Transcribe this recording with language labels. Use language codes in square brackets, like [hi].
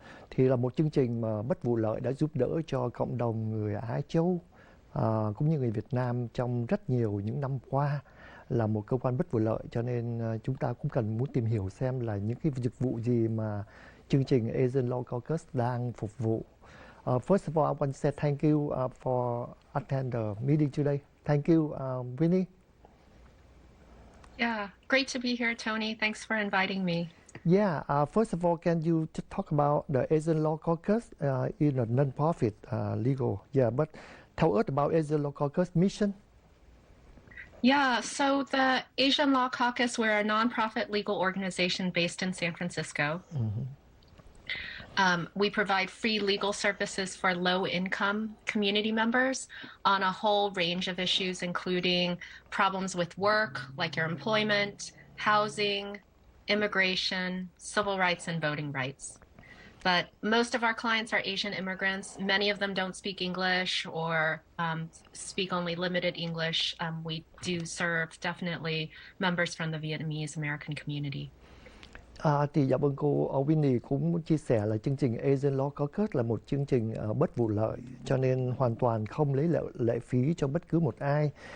[vi] Thì là một chương trình mà bất vụ lợi đã giúp đỡ cho cộng đồng người Á Châu cũng như người Việt Nam trong rất nhiều những năm qua, là một cơ quan bất vụ lợi, cho nên chúng ta cũng cần muốn tìm hiểu xem là những cái dịch vụ gì mà chương trình Asian Law Caucus đang phục vụ. [en] First of all, I want to say thank you for attending the meeting today. Thank you, Winnie. Yeah, great to be here, Tony. Thanks for inviting me. Yeah, first of all, can you just talk about the Asian Law Caucus in a non-profit legal? Yeah, but tell us about Asian Law Caucus mission. Yeah, so the Asian Law Caucus, we're a nonprofit legal organization based in San Francisco. We provide free legal services for low-income community members on a whole range of issues, including problems with work, like your employment, housing, immigration, civil rights, and voting rights. But most of our clients are Asian immigrants. Many of them don't speak English or speak only limited English. We do serve definitely members from the Vietnamese American community. [vi] Thì dạ vâng, cô Winnie cũng muốn chia sẻ là chương trình Asian Law Caucus là một chương trình bất vụ lợi, cho nên hoàn toàn không lấy lệ phí cho bất cứ một ai.